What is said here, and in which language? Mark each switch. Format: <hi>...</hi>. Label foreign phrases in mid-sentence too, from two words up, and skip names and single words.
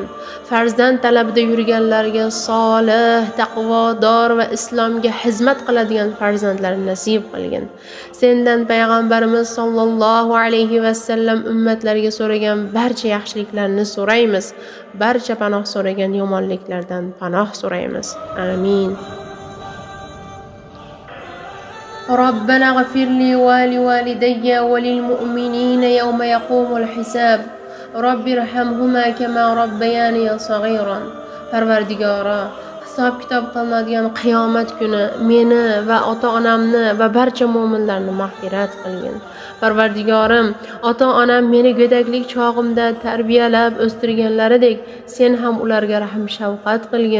<uz>Farzand talabida yurganlarga solih, taqvodor va islomga xizmat qiladigan farzandlar nasib qilgin. Sendan payg'ambarimiz</uz> <ar>صلى الله عليه وسلم</ar> <uz>ummatlariga so'ragan barcha yaxshiliklarni so'raymiz. Barcha panoh so'ragan yomonliklardan panoh so'raymiz. Amin.</uz> <ar>ربنا اغفر لي ولوالدي وللمؤمنين يوم يقوم الحساب رب ارحمهما كما ربياني صغيرا.</ar> <uz>Parvardigora, hisob kitob qilinadigan qiyomat kuni meni va ota-onamni va barcha mu'minlarni mag'firat qilgin. Parvardigorim, ota-onam meni go'daklik chog'imda tarbiyalab o'stirganlaridek, sen ham ularga rahm shafqat qilgin.</uz>